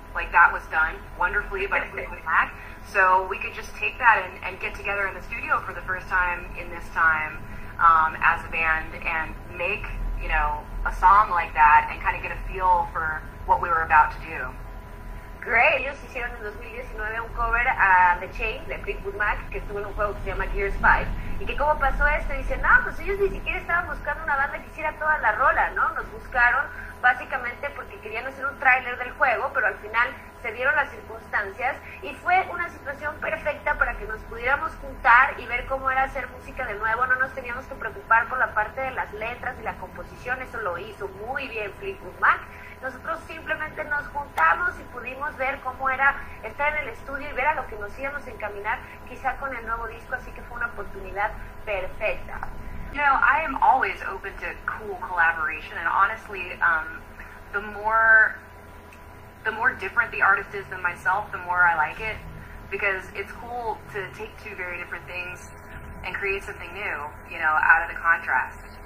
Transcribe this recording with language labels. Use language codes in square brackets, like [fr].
[en] That was done wonderfully by Fleetwood Mac. So we could just take that and get together in the studio for the first time in this time as a band and make, a song like that and kind of get a feel for what we were about to do. Great. [es] Ellos hicieron en 2019 un cover a The Chain de Fleetwood Mac, que estuvo en un juego que se llama Gears 5. Y que cómo pasó esto, dicen, no, pues ellos ni siquiera estaban buscando una banda que hiciera toda la rola, ¿no? Nos buscaron básicamente porque querían hacer un tráiler del juego, pero al final se dieron las circunstancias y fue una situación perfecta para que nos pudiéramos juntar y ver cómo era hacer música de nuevo. No nos teníamos que preocupar por la parte de las letras y la composición, eso lo hizo muy bien Fleetwood Mac. Nosotros simplemente nos juntamos y pudimos ver cómo era estar en el estudio y ver a lo que nos íbamos a encaminar quizá con el nuevo disco, así que fue una oportunidad perfecta. [en] I am always open to cool collaboration, and honestly, the more different the artist is than myself, the more I like it, because it's cool to take two very different things and create something new, out of the contrast.